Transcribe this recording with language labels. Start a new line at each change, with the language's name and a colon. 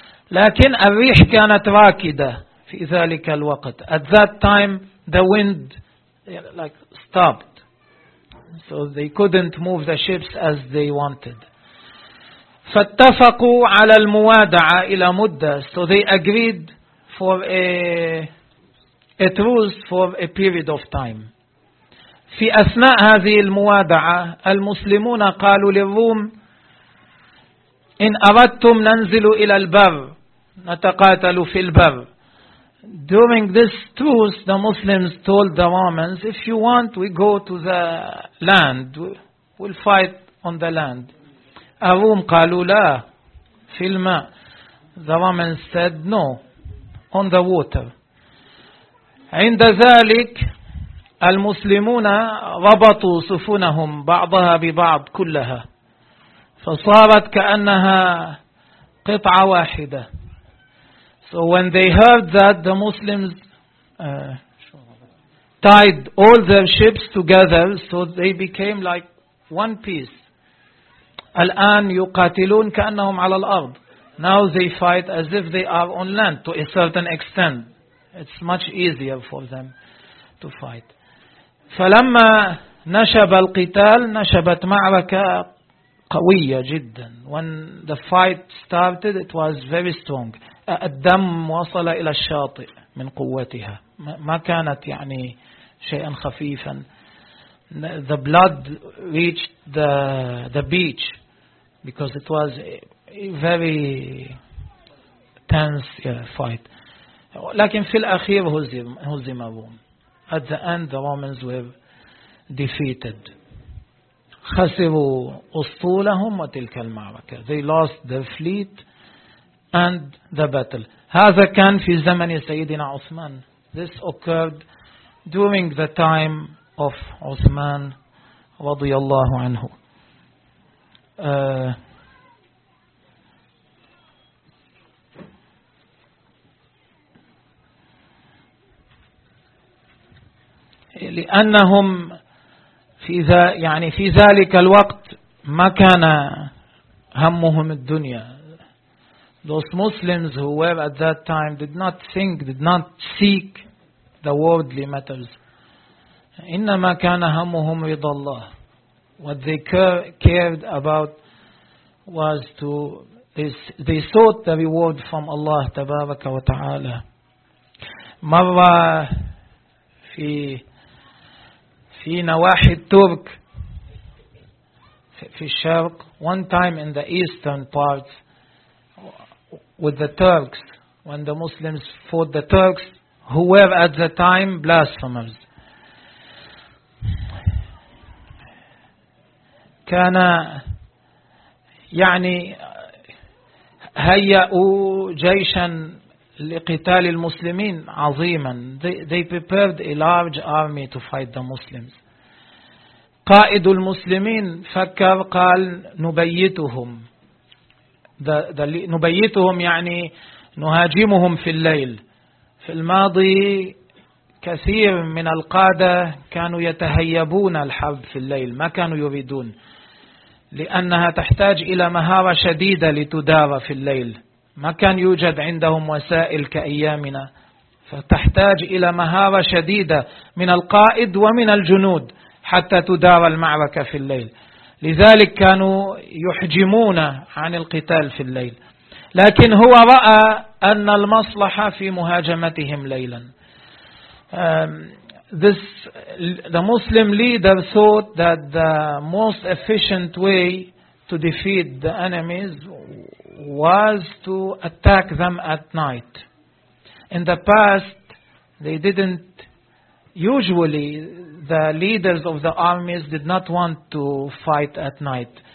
Arabic: لكن الريح كانت راكدة في ذلك الوقت.
English: At that time, the wind stopped. So they couldn't move the ships as they wanted.
Arabic: فاتفقوا على الموادعة إلى مدة.
English: So they agreed for a truce for a period of time.
Arabic: في أثناء هذه الموادعة, المسلمون قالوا للروم, إن أردتم ننزل إلى البر. نتقاتل في البر.
English: During this truce, the Muslims told the Romans, if you want, we go to the land. We'll fight on the land.
Arabic: الروم قالوا لا, في الماء.
English: The Romans said, no, on the water.
Arabic: عند ذلك, المسلمون ربطوا سفنهم بعضها ببعض كلها. فصارت كأنها قطعة واحدة.
English: So when they heard that, the Muslims tied all their ships together, so they became like one piece.
Arabic: الآن يقاتلون كأنهم على الأرض.
English: Now they fight as if they are on land to a certain extent. It's much easier for them to fight.
Arabic: فلما نشب القتال, نشبت معركة قوية جدا.
English: When the fight started, it was very strong.
Arabic: الدم وصل إلى الشاطئ من قوتها. ما كانت يعني شيئا خفيفا.
English: The blood reached the beach because it was a very tense fight.
Arabic: لكن في الأخير هزم الروم.
English: At the end, the Romans were defeated.
Arabic: خسروا أسطولهم وتلك المعركة.
English: They lost their fleet and the battle.
Arabic: هذا كان في زمن سيدنا عثمان.
English: This occurred during the time of عثمان
Arabic: رضي الله عنه. لأنهم في ذلك الوقت ما كان همهم الدنيا.
English: Those Muslims who were at that time did not seek the worldly matters.
Arabic: إنما كان همهم رضا الله.
English: What they cared about was to they sought the reward from Allah
Arabic: تبارك وتعالى. مرة في نواحي الترك في الشرق,
English: one time in the eastern parts with the Turks, when the Muslims fought the Turks, who were at the time blasphemers.
Arabic: كان يعني هيأوا جيشا لقتال المسلمين عظيما.
English: They prepared a large army to fight the Muslims.
Arabic: قائد المسلمين فكر قال نبيتهم. نبيتهم يعني نهاجمهم في الليل. في الماضي كثير من القادة كانوا يتهيبون الحرب في الليل، ما كانوا يريدون، لأنها تحتاج إلى مهارة شديدة لتدار في الليل، ما كان يوجد عندهم وسائل كأيامنا، فتحتاج إلى مهارة شديدة من القائد ومن الجنود حتى تدار المعركة في الليل، لذلك كانوا يحجمون عن القتال في الليل. لكن هو رأى أن المصلحة في مهاجمتهم ليلا.
English: The Muslim leader thought that the most efficient way to defeat the enemies was to attack them at night. In the past, they didn't, usually the leaders of the armies did not want to fight at night.